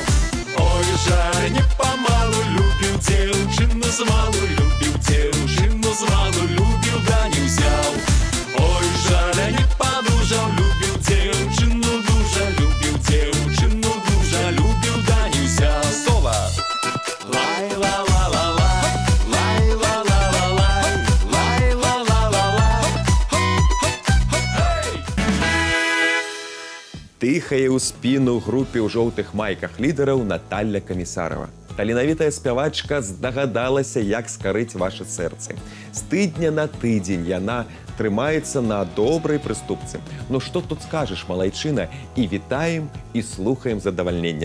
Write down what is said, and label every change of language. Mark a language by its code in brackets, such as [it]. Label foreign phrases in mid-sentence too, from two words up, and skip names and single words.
[be] Ой, жаль, не памалу любіў дзяўчыну змалу, любіў дзяўчыну змалу, любіў, да не ўзяў. Ой, жаль, не падужаў, любіў дзяўчыну дужа, любіў дзяўчыну дужа, любіў, да не ўзяў. Сова! Лай-ла-ла-ла-лай, лай-ла-ла-ла-лай, лай-ла-ла-ла-лай. Тыхае ў спіну групе ў жоўтых майках лідараў Наталля Камісарава. Таленавітая спявачка здагадалася, як скарыць вашы сэрцы. З тыдня на тыдзень яна трымаецца на добрай прыступцы. Ну што тут скажаш, малайчына? І вітаем, і слухаем з задавальненнем.